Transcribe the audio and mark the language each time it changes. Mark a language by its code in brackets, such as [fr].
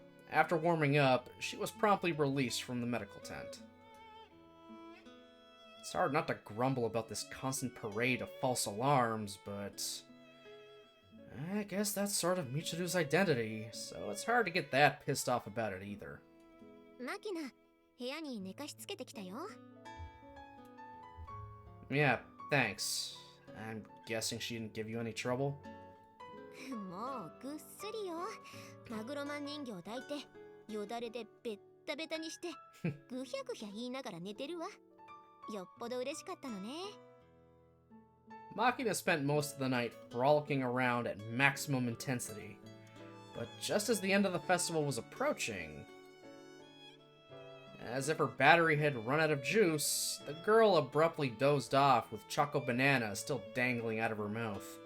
[en] After warming up, she was promptly released from the medical tent. It's hard not to grumble about this constant parade of false alarms, but I guess that's sort of Michiru's identity, so it's hard to get that pissed off about it either. [ja] Makina, 部屋に寝かしつけてきたよ。 [en] Yeah, thanks. I'm guessing she didn't give you any trouble? [ja] もうぐっすりよ。マグロマン人形抱いてよだれでベッタベタにしてぐひゃぐひゃ言いながら寝てるわ。よっぽど嬉しかったのね。 [en] Makina spent most of the night frolicking around at maximum intensity, but just as the end of the festival was approaching, as if her battery had run out of juice, the girl abruptly dozed off with Choco Banana still dangling out of her mouth.